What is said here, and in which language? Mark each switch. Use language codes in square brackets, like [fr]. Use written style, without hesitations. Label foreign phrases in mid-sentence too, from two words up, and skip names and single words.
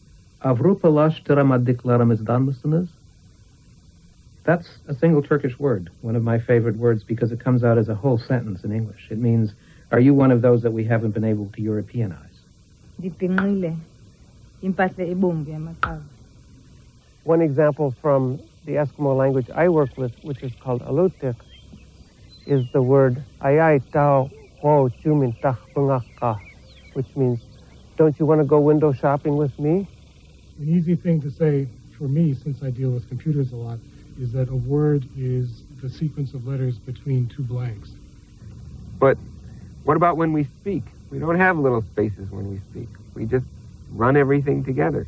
[en] That's a single Turkish word, one of my favorite words because it comes out as a whole sentence in English. It means, are you one of those that we haven't been able to Europeanize? One example from the Eskimo language I work with, which is called Alutiq, is the word [ems] ayai tau ho chumin tach bungakka, [en] which means, don't you want to go window shopping with me? An easy thing to say for me, since I deal with computers a lot, is that a word is the sequence of letters between two blanks. But what about when we speak? We don't have little spaces when we speak. We just run everything together.